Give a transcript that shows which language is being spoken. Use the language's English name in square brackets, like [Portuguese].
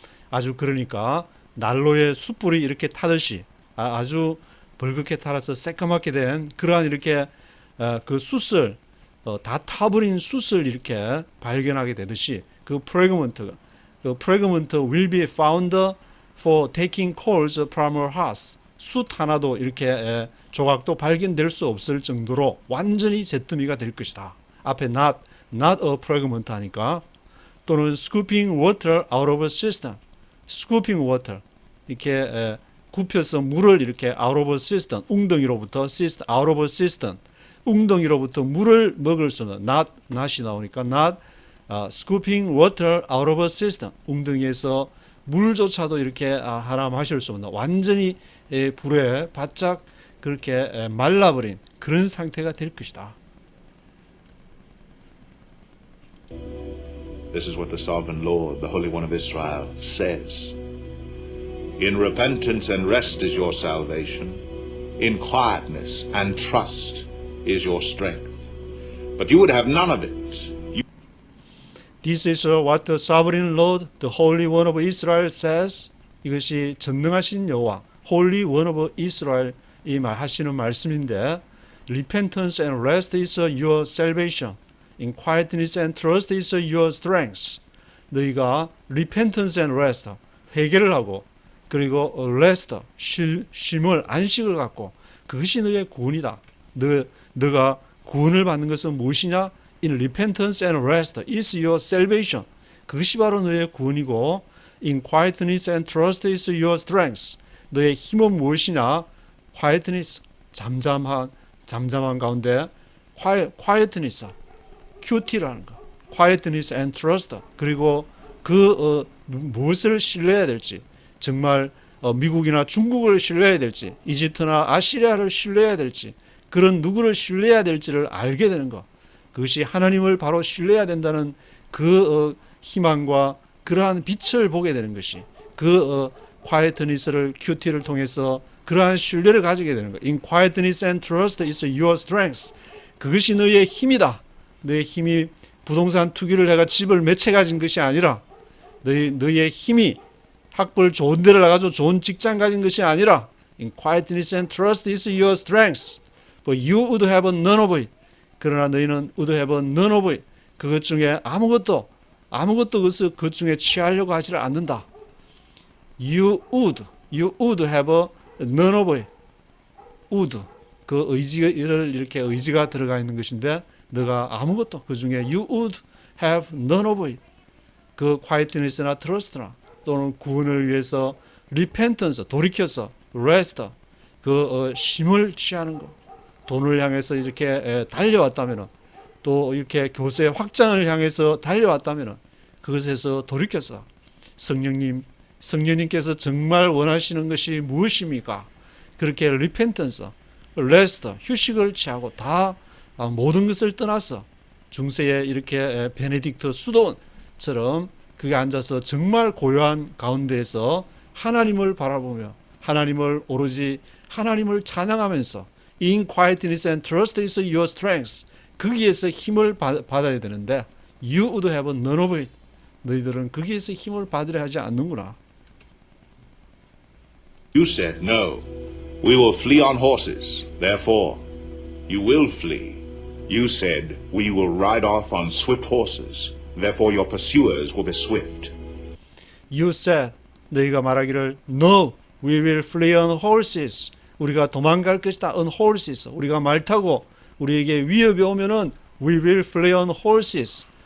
[Korean] 아주 그러니까 난로에 숯불이 이렇게 타듯이 아주 벌겋게 타서 새까맣게 된 그러한 이렇게 그 숯을 다 타버린 숯을 이렇게 발견하게 되듯이 그 [English] fragment will be found for taking coals from a hearth. [Korean] 숯 하나도 이렇게 조각도 발견될 수 없을 정도로 완전히 잿더미가 될 것이다. 앞에 [English] not a fragment [Korean] 하니까. [English] 또는 scooping water out of a cistern. scooping water, [Korean] 이렇게 굽혀서 물을 이렇게 [English] out of a cistern, [Korean] 웅덩이로부터 out of a cistern, 웅덩이로부터 물을 먹을 수는 not이 나오니까 [English] not scooping water out of a cistern, [Korean] 웅덩이에서 물조차도 이렇게 하나 마실 수 없는, 완전히 불에 바짝 그렇게 말라버린 그런 상태가 될 것이다. [English] This is what the sovereign Lord, the Holy One of Israel, says. In repentance and rest is your salvation. In quietness and trust is your strength. But you would have none of it. This is what the sovereign Lord, the Holy One of Israel says. [Korean] 이것이 전능하신 여호와, Holy One of Israel 이 하시는 말씀인데, [English] repentance and rest is your salvation. In quietness and trust is your strength. [Korean] 너희가 [English] repentance and rest, [Korean] 회개를 하고, 그리고 rest, 쉼을, 안식을 갖고, 그것이 너의 구원이다. 너가 구원을 받는 것은 무엇이냐? [English] In repentance and rest is your salvation. [Korean] 그것이 바로 너의 구원이고, [English] in quietness and trust is your strength. [Korean] 너의 힘은 무엇이냐? [English] quietness, [Korean] 잠잠한 가운데, [English] quietness, QT라는 거, quietness and trust. [Korean] 그리고 무엇을 신뢰해야 될지, 정말 미국이나 중국을 신뢰해야 될지, 이집트나 아시리아를 신뢰해야 될지, 그런 누구를 신뢰해야 될지를 알게 되는 것. 그것이 하나님을 바로 신뢰해야 된다는 그 희망과 그러한 빛을 보게 되는 것이 그 quietness를 큐티를 통해서 그러한 신뢰를 가지게 되는 것. [English] In quietness and trust is your strength. [Korean] 그것이 너의 힘이다. 너의 힘이 부동산 투기를 해가 집을 몇 채 가진 것이 아니라 너의 힘이 학벌 좋은 데를 나가서 좋은 직장 가진 것이 아니라 [English] In quietness and trust is your strength. But you would have none of it. [Korean] 그러나 너희는 [English] would have none of it. [Korean] 그것 중에 아무것도 그것 중에 취하려고 하지를 않는다. [English] You would have none of it. [Korean] would 그 의지를 이렇게 의지가 들어가 있는 것인데 너가 아무것도 그 중에 [English] you would have none of it. [Korean] 그 quietness나 trust나 또는 구원을 위해서 repentance 돌이켜서 rest 그 힘을 취하는 것. 돈을 향해서 이렇게 달려왔다면 또 이렇게 교세 확장을 향해서 달려왔다면 그것에서 돌이켜서 성령님께서 정말 원하시는 것이 무엇입니까? 그렇게 repentance, rest, 휴식을 취하고 다 모든 것을 떠나서 중세에 이렇게 베네딕트 수도원처럼 그게 앉아서 정말 고요한 가운데에서 하나님을 바라보며 하나님을 오로지 하나님을 찬양하면서 [English] In quietness and trust is your strength. [Korean] 거기에서 힘을 받아야 되는데 [English] You would have none of it. [Korean] 너희들은 거기에서 힘을 받으려 하지 않는구나. [English] You said, No, we will flee on horses. Therefore, you will flee. You said, We will ride off on swift horses. Therefore, your pursuers will be swift. You said, [Korean] 너희가 말하기를 [English] No, we will flee on horses. [Korean] 우리가 도망갈 것이다. [English] on horses. [Korean] 우리가 말 타고 우리에게 위협이 오면은 [English] we will flee on horses.